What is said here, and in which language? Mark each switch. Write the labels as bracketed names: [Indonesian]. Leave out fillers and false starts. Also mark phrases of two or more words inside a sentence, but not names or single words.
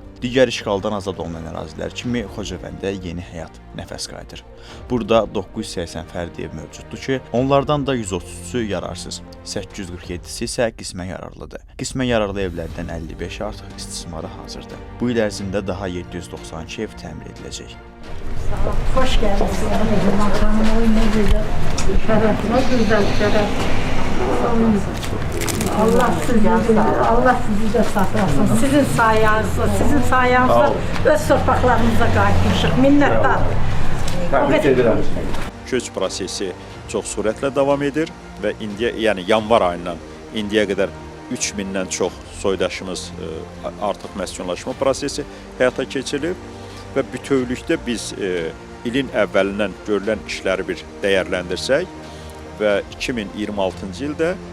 [Azerbaijani] Digər işğaldan azad olunan ərazilər kimi Xocavəndə yeni həyat nəfəs qayıdır. Burada 980 fərdi ev mövcuddur ki, onlardan da 133-ü yararsız, 847-si isə qismən yararlıdır. Qismən yararlı evlərdən 55 artıq istismara hazırdır. Bu il ərzində daha 792 ev təmir ediləcək. [Turkish] Hoş geldiniz. Hanım ne güzel. Şeref, ne güzel şeref. Allah sizi de saklasın. [Azerbaijani] Sizin sayenizde öz torpaqlarımıza qayıtmışıq. Minnəttar. Təbrik edirəm. Köç prosesi çox sürətlə davam edir və yəni yanvar ayından indiyə qədər 3000-dən çox soydaşımız artıq məskunlaşma prosesi həyata keçirilib və bütövlükdə biz ilin əvvəlindən görülən işləri bir dəyərləndirsək və 2026-cı ildə